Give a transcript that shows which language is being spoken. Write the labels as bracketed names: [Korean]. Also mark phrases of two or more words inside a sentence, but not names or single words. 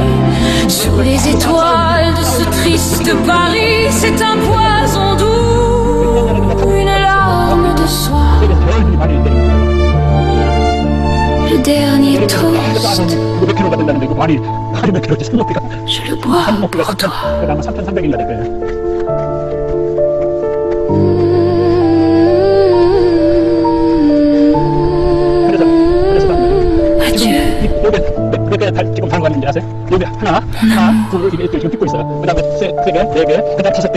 [French] Sous les étoiles de ce triste Paris, c'est un poison doux, une larme de soie. Le dernier toast, je le bois pour toi. [Korean] 그렇게 지금 다른 거 있는지 아세요? 여기 하나, 둘, 이게 지금 찍고 있어요. 그 다음에 세 개, 네 개, 그 다음에 5개.